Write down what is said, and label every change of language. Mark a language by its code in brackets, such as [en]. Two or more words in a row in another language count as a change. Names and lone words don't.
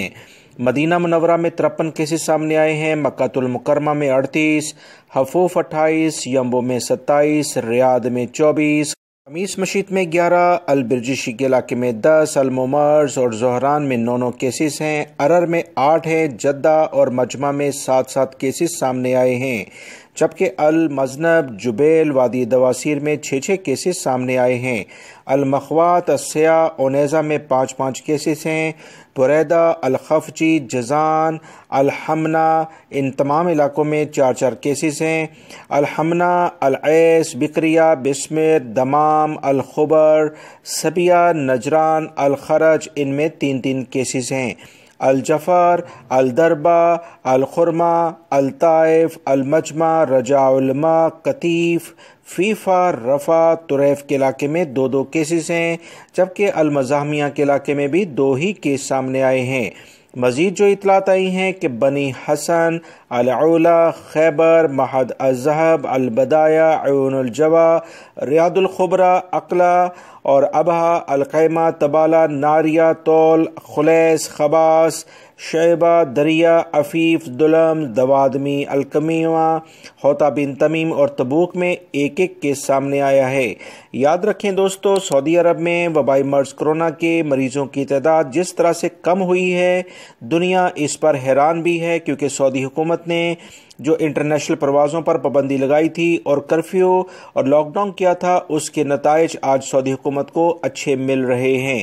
[ur] مدینہ منورہ میں 53 کیسز سامنے آئے ہیں، مکہ المکرمہ میں 38، حفوف 28، یمبو میں 27، ریاض میں 24، خمیس مشیط میں 11، البرجشی کے علاقے میں 10، الممرز اور زہران میں 9 کیسز ہیں، ارر میں 8 ہیں، جدہ اور مجمع میں 7 کیسز سامنے آئے ہیں، جبکہ المزنب، جبیل، وادی دواسیر میں 6 کیسز سامنے آئے ہیں، المخوات، السیاء، اونیزہ میں 5 کیسز ہیں، بریدہ، الخفجی، جزان، الحمنہ، ان تمام علاقوں میں 4 کیسز ہیں، الحمنہ، العیس، بکریہ، بسمر، دمام، الخبر، سبیہ، نجران، الخرج، ان میں 3 کیسز ہیں، الجفر، الدربہ، الخرمہ، الطائف، المجمع، رجاء الماء، قطیف، فیفا، رفح، طریف کے علاقے میں 2 کیسز ہیں، جبکہ المزاحمیہ کے علاقے میں بھی 2 ہی کیس سامنے آئے ہیں۔ مزید جو اطلاعات آئی ہیں کہ بنی حسن، العلا، خیبر، محد الذهب، البدایہ، عیون الجوا، ریاض الخبرہ، اقلا اور ابہا، القیمہ، تبالہ، ناریہ، طول، خلیس، خباس، شیبہ، دریا، عفیف، دلم، دوادمی، الکمیمہ، حوطہ بن تمیم اور تبوک میں 1 کیس سامنے آیا ہے۔ یاد رکھیں دوستو، سعودی عرب میں وبائی مرض کرونا کے مریضوں کی تعداد جس طرح سے کم ہوئی ہے، دنیا اس پر حیران بھی ہے، کیونکہ سعودی حکومت نے جو انٹرنیشنل پروازوں پر پابندی لگائی تھی اور کرفیو اور لاک ڈاؤن کیا تھا، اس کے نتائج آج سعودی حکومت کو اچھے مل رہے ہیں۔